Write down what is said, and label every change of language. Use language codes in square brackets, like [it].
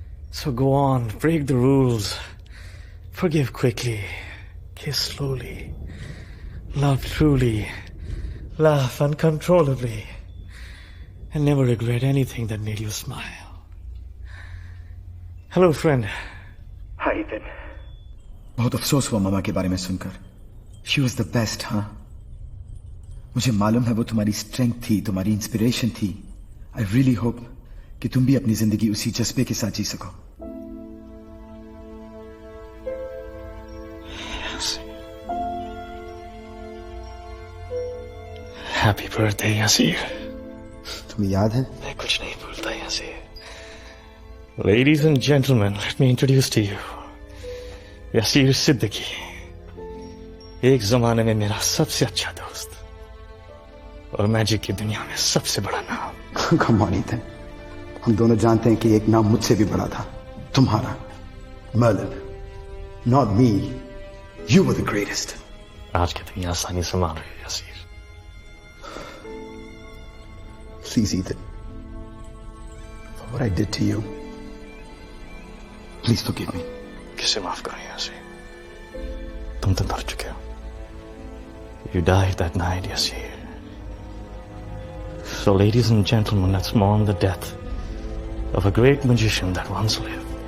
[en] So go on, break the rules, forgive quickly, kiss slowly, love truly, laugh uncontrollably, and never regret anything that made you smile. Hello friend. Hi Ethan. [hi] बहुत अफसोस हुआ मामा के बारे में सुनकर. [en] She was the best, हाँ? [hi] मुझे मालूम है वो तुम्हारी स्ट्रेंथ थी, तुम्हारी इंस्पिरेशन थी. [en] I really hope [hi] कि तुम भी अपनी जिंदगी उसी जज्बे के साथ जी सको. [en] Happy birthday, Yasir. [hi] तुम्हें याद है? मैं कुछ नहीं भूलता, Yasir. [en] Ladies and gentlemen, let me introduce to you Yasir Siddiqui. [hi] एक जमाने में मेरा सबसे अच्छा दोस्त और मैजिक की दुनिया में सबसे बड़ा नाम. [en] Come on, Ethan. [hi] हम दोनों जानते हैं कि एक नाम मुझसे भी बड़ा था. [en] तुम्हारा. Merlin. Not me. You were the greatest. [hi] आज की दुनिया आसानी से मान रही है, Yasir. [en] Please, Ethan. For what I did to you, please forgive me. [hi] किसे माफ करूं, Yasir? तुम तो मर चुके हो. [en] You died that night, Yasir. So, ladies and gentlemen, let's mourn the death of a great magician that once lived.